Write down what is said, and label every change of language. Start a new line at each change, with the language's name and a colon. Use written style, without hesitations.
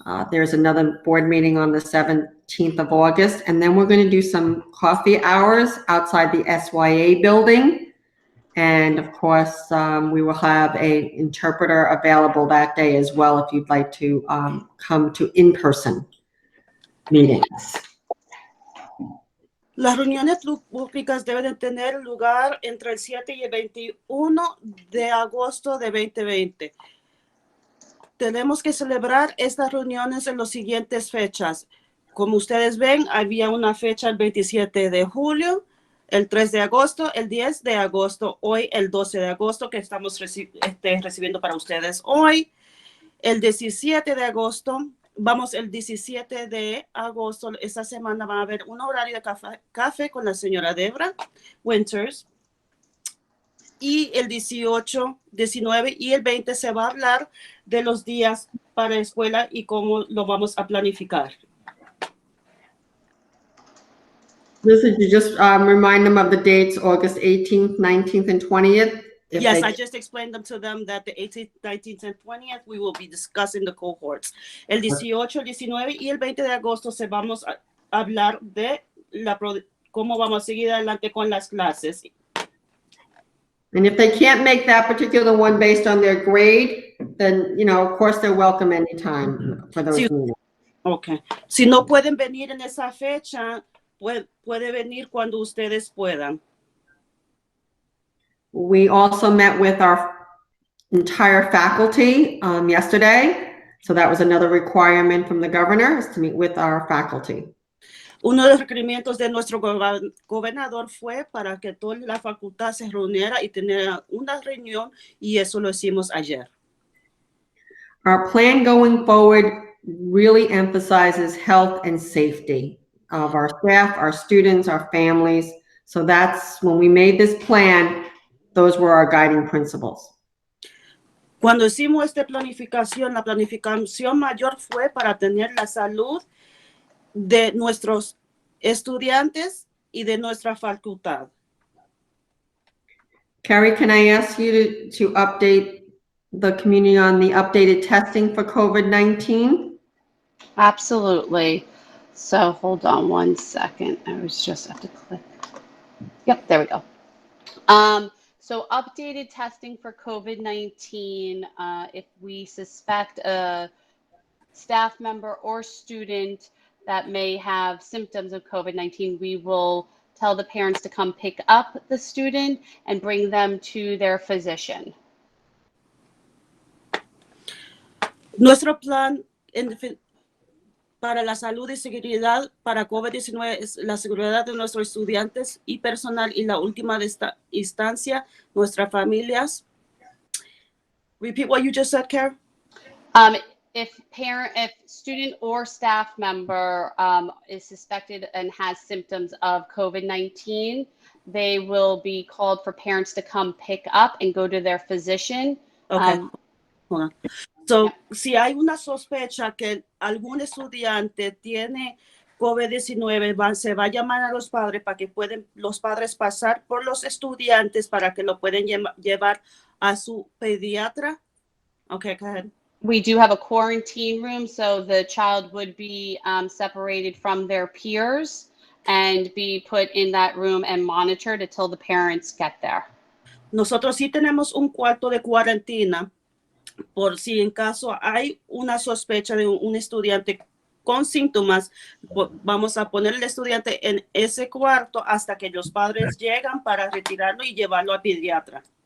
English: There's another board meeting on the 17th of August, and then we're going to do some coffee hours outside the SYA building. And of course, we will have an interpreter available that day as well if you'd like to come to in-person meetings.
Spanish: Las reuniones públicas deben de tener lugar entre el 7 y el 21 de agosto de 2020. Tenemos que celebrar estas reuniones en las siguientes fechas. Como ustedes ven, había una fecha el 27 de julio, el 3 de agosto, el 10 de agosto, hoy el 12 de agosto que estamos recibiendo para ustedes hoy. El 17 de agosto, el 17 de agosto, esta semana va a haber un horario de café con la señora Debra Winters. Y el 18, 19 y el 20 se va a hablar de los días para escuela y cómo lo vamos a planificar.
English: Listen, you just remind them of the dates, August 18th, 19th, and 20th. Yes, I just explained them to them that the 18th, 19th, and 20th, we will be discussing the cohorts.
Spanish: El 18, el 19 y el 20 de agosto se vamos a hablar de cómo vamos a seguir adelante con las clases.
English: And if they can't make that particular one based on their grade, then, you know, of course, they're welcome anytime for those meetings. Okay.
Spanish: Si no pueden venir en esa fecha, puede venir cuando ustedes puedan.
English: We also met with our entire faculty yesterday. So that was another requirement from the governor, is to meet with our faculty.
Spanish: Uno de los requerimientos de nuestro gobernador fue para que toda la facultad se reuniera y tenía una reunión, y eso lo hicimos ayer.
English: Our plan going forward really emphasizes health and safety of our staff, our students, our families. So that's when we made this plan, those were our guiding principles.
Spanish: Cuando hicimos esta planificación, la planificación mayor fue para tener la salud de nuestros estudiantes y de nuestra facultad.
English: Carrie, can I ask you to update the community on the updated testing for COVID-19? Absolutely. So hold on one second. I was just have to click. Yep, there we go. So updated testing for COVID-19. If we suspect a staff member or student that may have symptoms of COVID-19, we will tell the parents to come pick up the student and bring them to their physician.
Spanish: Nuestro plan para la salud y seguridad para COVID-19 es la seguridad de nuestros estudiantes y personal, y la última de esta instancia, nuestras familias.
English: Repeat what you just said, Karen. If student or staff member is suspected and has symptoms of COVID-19, they will be called for parents to come pick up and go to their physician. Okay. Hold on.
Spanish: So, si hay una sospecha que algún estudiante tiene COVID-19, se va a llamar a los padres para que los padres pasar por los estudiantes para que lo pueden llevar a su pediatra.
English: Okay, go ahead. We do have a quarantine room, so the child would be separated from their peers and be put in that room and monitored until the parents get there.
Spanish: Nosotros sí tenemos un cuarto de cuarentena por si en caso hay una sospecha de un estudiante con síntomas. Vamos a poner al estudiante en ese cuarto hasta que los padres llegan para retirarlo y llevarlo al pediatra.